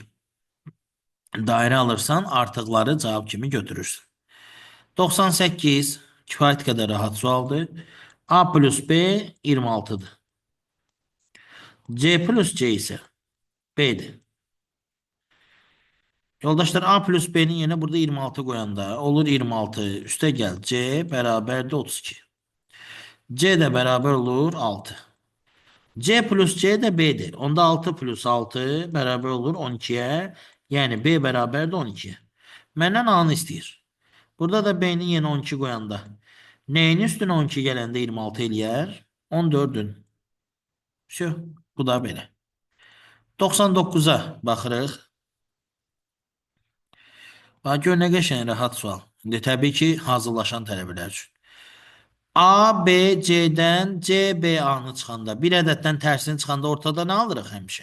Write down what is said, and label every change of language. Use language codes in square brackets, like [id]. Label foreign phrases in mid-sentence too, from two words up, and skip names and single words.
[az] Dairə alırsan artıqları cavab kimi götürürsün. 98 kifayət qədər rahat sualdır. [tr] A plus B 26'dır. C plus C ise B'dir. Yoldaşlar A plus B'nin yerine burada 26 koyanda olur 26. Üste gel C beraber de 32. C de beraber olur 6. C plus C de B'dir. Onda 6 plus 6 beraber olur 12'ye. Yani B beraber de 12'ye. [az] Məndən A'nı istəyir. [tr] Burada da B'nin yerine 12 koyanda. Neyin üstüne 12 gelende 26 eləyər? [az] 14'ün. Şu, bu da belə. 99'a baxırıq. Gör nə qəşəng rahat sual. İndi təbii ki hazırlaşan tələbələr üçün. A, B, C'dən C, B, A-nı çıxanda, bir ədəddən tərsini çıxanda ortada nə alırıq həmişə?